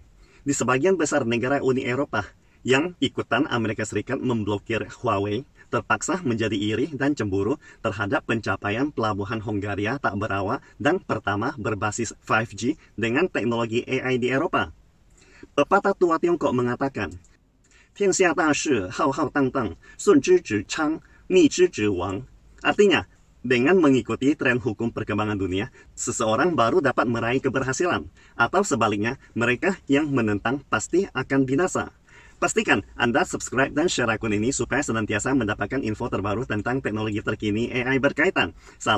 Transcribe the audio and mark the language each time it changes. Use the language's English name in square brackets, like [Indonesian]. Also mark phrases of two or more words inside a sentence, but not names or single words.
[Indonesian] Di sebagian besar negara Uni Eropa yang ikutan Amerika Serikat memblokir Huawei, terpaksa menjadi iri dan cemburu terhadap pencapaian pelabuhan Hongaria tak berawak dan pertama berbasis 5G dengan teknologi AI di Eropa. Pepatah tua Tiongkok mengatakan, [Chinese] 天下大事浩浩荡荡，顺之者昌，逆之者亡. [Indonesian] Artinya, dengan mengikuti tren hukum perkembangan dunia, seseorang baru dapat meraih keberhasilan, atau sebaliknya, mereka yang menentang pasti akan binasa. Pastikan Anda subscribe dan share akun ini supaya senantiasa mendapatkan info terbaru tentang teknologi terkini AI berkaitan.